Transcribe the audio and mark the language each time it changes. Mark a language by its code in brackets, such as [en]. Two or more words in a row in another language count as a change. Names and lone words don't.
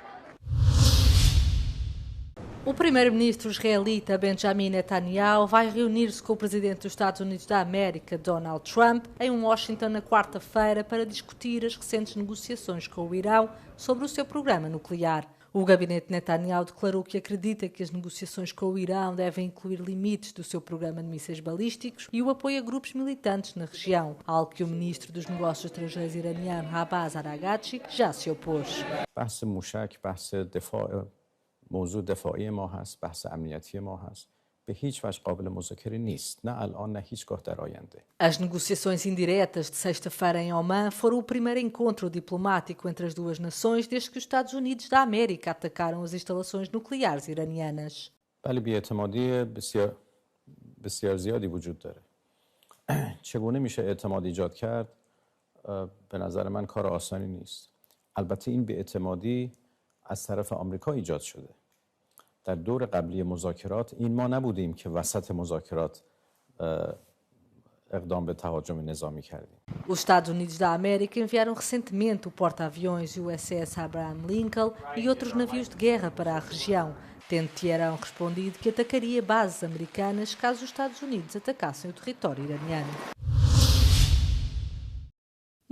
[pt] O primeiro-ministro israelita Benjamin Netanyahu vai reunir-se com o presidente dos Estados Unidos da América, Donald Trump, em Washington na quarta-feira para discutir as recentes negociações com o Irão sobre o seu programa nuclear. O gabinete Netanyahu declarou que acredita que as negociações com o Irão devem incluir limites do seu programa de mísseis balísticos e o apoio a grupos militantes na região, algo que o ministro dos Negócios Estrangeiros iraniano Abbas Araghchi já se opôs. [fa] موضوع دفاعی ما هست، بحث امنیتی ما هست. به هیچ وجه قابل مذاکره نیست، نه الان نه هیچگاه در آینده. [pt] As negociações indiretas de sexta-feira em Oman foram o primeiro encontro diplomático entre as duas nações desde que os Estados Unidos da América atacaram as instalações nucleares iranianas. [fa] ولی بی‌اعتمادی بسیار زیادی وجود داره. چگونه میشه اعتماد ایجاد کرد؟ به نظر من کار آسانی نیست. البته این بی‌اعتمادی از طرف آمریکا ایجاد شده. در دور قبلی مذاکرات این ما نبودیم که وسط مذاکرات اقدام به تهاجم نظامی کردیم. [pt] Os Estados Unidos da América enviaram recentemente o porta-aviões USS Abraham Lincoln e outros navios de guerra para a região, tendo Teherão respondido que atacaria bases americanas caso os Estados Unidos atacassem o território iraniano.